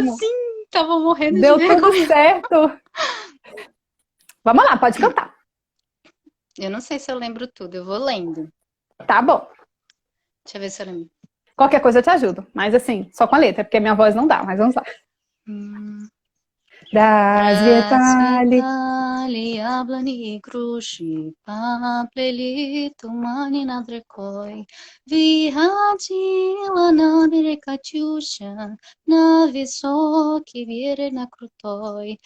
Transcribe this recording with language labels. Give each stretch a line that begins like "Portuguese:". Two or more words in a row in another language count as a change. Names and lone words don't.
Portuguese: ótimo! assim, tava morrendo de Deu tudo vergonha. certo. Vamos lá, pode cantar. Eu não sei se eu lembro tudo, eu vou lendo. Tá bom. Deixa eu ver se eu lembro. Qualquer coisa eu te ajudo. Mas assim, só com a letra, porque minha voz não dá, mas vamos lá.
Russian: Развитали. Расцветали яблони и груши, поплели тумани над рекой. Выходила на берег Катюша, на высокий берег, на крутой.